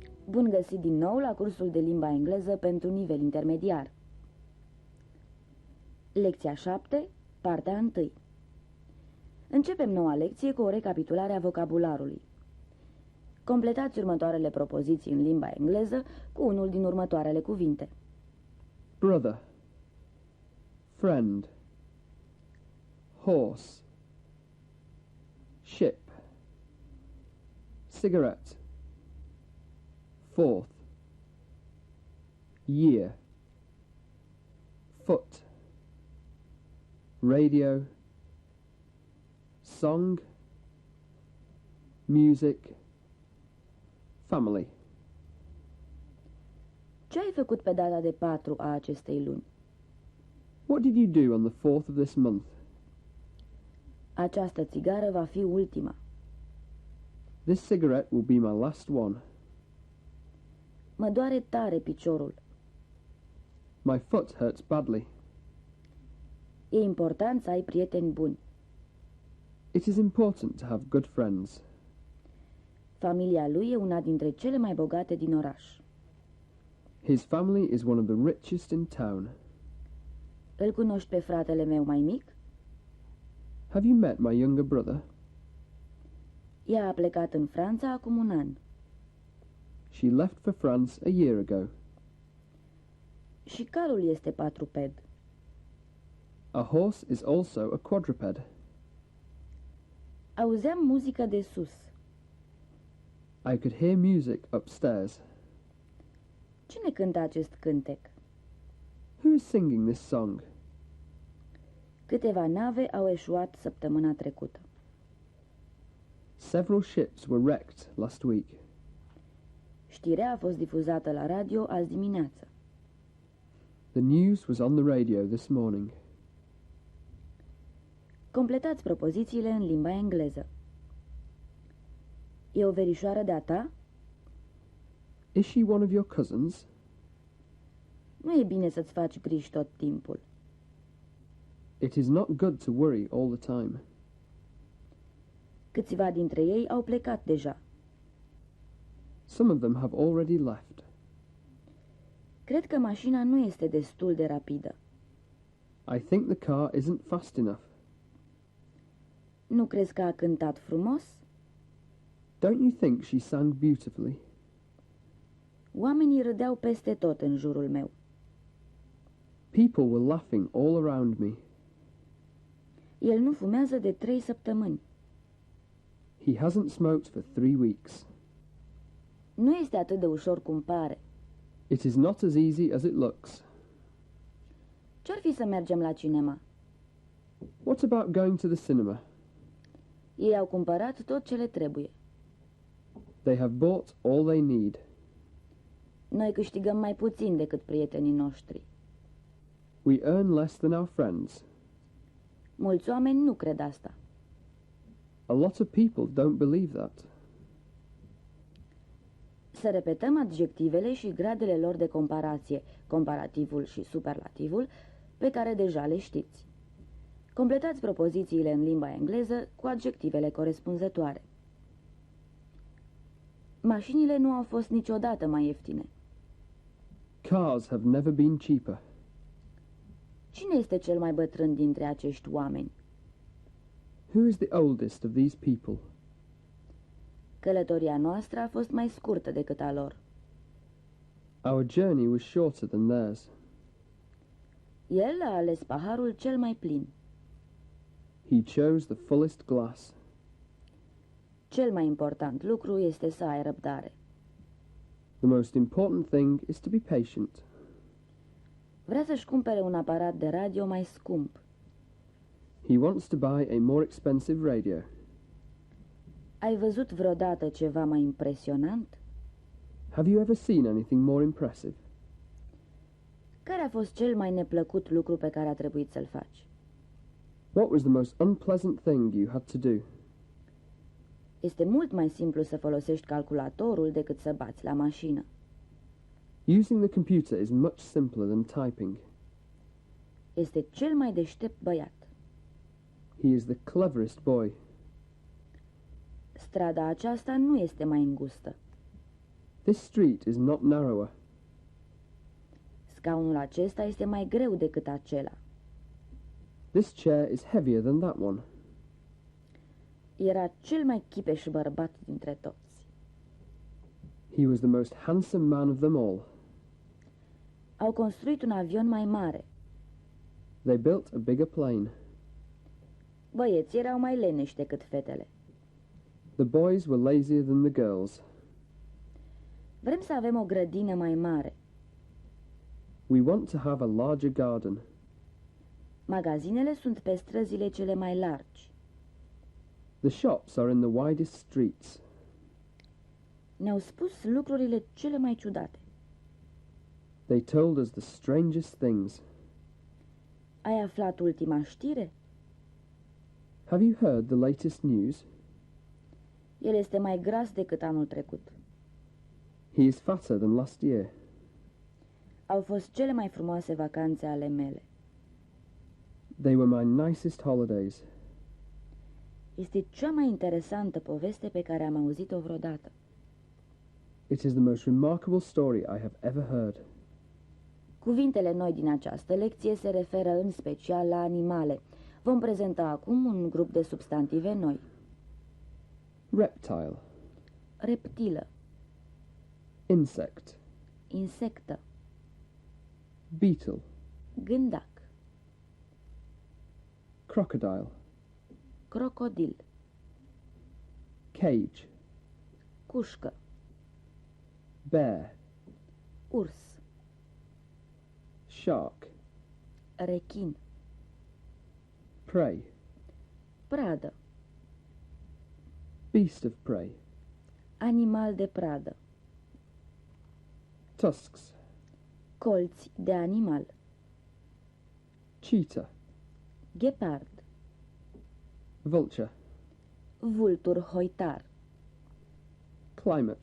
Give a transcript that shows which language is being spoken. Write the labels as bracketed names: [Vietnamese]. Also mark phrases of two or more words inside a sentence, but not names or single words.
[Romanian] Bun găsit din nou la cursul de limba engleză pentru nivel intermediar. Lecția 7, partea 1. Începem noua lecție cu o recapitulare a vocabularului. Completați următoarele propoziții în limba engleză cu unul din următoarele cuvinte. [English] Brother, friend, horse, ship, cigarette, fourth, year, foot, radio, song, music, family. [Romanian] Ce ai făcut pe data de 4 a acestei luni? [English] What did you do on the 4th of this month? [Romanian] Această țigară va fi ultima. [English] This cigarette will be my last one. [Romanian] Mă doare tare piciorul. [English] My foot hurts badly. [Romanian] E important să ai prieteni buni. [English] It is important to have good friends. [Romanian] Familia lui e una dintre cele mai bogate din oraș. [English] His family is one of the richest in town. [Romanian] Îl cunoști pe fratele meu mai mic? [English] Have you met my younger brother? [Romanian] Ea a plecat în Franța acum un an. [English] She left for France a year ago. [Romanian] Și calul este patruped. [English] A horse is also a quadruped. [Romanian] Auzeam muzică de sus. [English] I could hear music upstairs. [Romanian] Cine cântă acest cântec? [English] Who is singing this song? [Romanian] Câteva nave au eșuat săptămâna trecută. [English] Several ships were wrecked last week. [Romanian] Știrea a fost difuzată la radio azi dimineață. [English] The news was on the radio this morning. [Romanian] Completați propozițiile în limba engleză. E o verișoară de-a ta? [English] Is she one of your cousins? [Romanian] Nu e bine să-ți faci griji tot timpul. [English] It is not good to worry all the time. [Romanian] Câțiva dintre ei au plecat deja. [English] Some of them have already left. [Romanian] Cred că mașina nu este destul de rapidă. [English] I think the car isn't fast enough. [Romanian] Nu crezi că a cântat frumos? [English] Don't you think she sang beautifully? [Romanian] Oamenii râdeau peste tot în jurul meu. [English] People were laughing all around me. [Romanian] El nu fumează de 3 săptămâni. [English] He hasn't smoked for 3 weeks. [Romanian] Nu este atât de ușor cum pare. [English] It is not as easy as it looks. [Romanian] Ce-ar fi să mergem la cinema? [English] What about going to the cinema? [Romanian] Ei au cumpărat tot ce le trebuie. [English] They have bought all they need. [Romanian] Noi câștigăm mai puțin decât prietenii noștri. [English] We earn less than our friends. [Romanian] Mulți oameni nu cred asta. [English] A lot of people don't believe that. [Romanian] Să repetăm adjectivele și gradele lor de comparație, comparativul și superlativul, pe care deja le știți. Completați propozițiile în limba engleză cu adjectivele corespunzătoare. Mașinile nu au fost niciodată mai ieftine. [English] Cars have never been cheaper. [Romanian] Cine este cel mai bătrân dintre acești oameni? [English] Who is the oldest of these people? [Romanian] Călătoria noastră a fost mai scurtă decât a lor. [English] Our journey was shorter than theirs. [Romanian] El a ales paharul cel mai plin. [English] He chose the fullest glass. [Romanian] Cel mai important lucru este să ai răbdare. [English] The most important thing is to be patient. [Romanian] Vrea să-și cumpere un aparat de radio mai scump. [English] He wants to buy a more expensive radio. [Romanian] Ai văzut vreodată ceva mai impresionant? [English] Have you ever seen anything more impressive? [Romanian] Care a fost cel mai neplăcut lucru pe care a trebuit să-l faci? [English] What was the most unpleasant thing you had to do? [Romanian] Este mult mai simplu să folosești calculatorul decât să bați la mașină. [English] Using the computer is much simpler than typing. [Romanian] Este cel mai deștept băiat. [English] He is the cleverest boy. [Romanian] Strada aceasta nu este mai îngustă. [English] This street is not narrower. [Romanian] Scaunul acesta este mai greu decât acela. [English] This chair is heavier than that one. [Romanian] Era cel mai chipeș bărbat dintre toți. [English] He was the most handsome man of them all. [Romanian] Au construit un avion mai mare. [English] They built a bigger plane. [Romanian] Băieții erau mai leneși decât fetele. [English] The boys were lazier than the girls. [Romanian] Vrem să avem o grădină mai mare. [English] We want to have a larger garden. [Romanian] Magazinele sunt pe străzile cele mai largi. [English] The shops are in the widest streets. [Romanian] Ne-au spus lucrurile cele mai ciudate. [English] They told us the strangest things. [Romanian] Ai aflat ultima știre? [English] Have you heard the latest news? [Romanian] El este mai gras decât anul trecut. [English] He is fatter than last year. [Romanian] Au fost cele mai frumoase vacanțe ale mele. [English] They were my nicest holidays. [Romanian] Este cea mai interesantă poveste pe care am auzit-o vreodată. [English] It is the most remarkable story I have ever heard. [Romanian] Cuvintele noi din această lecție se referă în special la animale. Vom prezenta acum un grup de substantive noi. [English] Reptile. [Romanian] Reptilă. [English] Insect. [Romanian] Insectă. [English] Beetle. [Romanian] Gândac. [English] Crocodile. [Romanian] Crocodil. [English] Cage. [Romanian] Cușcă. [English] Bear. [Romanian] Urs. [English] Shark. [Romanian] Rechin. [English] Prey. [Romanian] Pradă. [English] Beast of prey. [Romanian] Animal de pradă. [English] Tusks. [Romanian] Colți de animal. [English] Cheetah. [Romanian] Ghepard. [English] Vulture. [Romanian] Vultur hoitar. [English] Climate.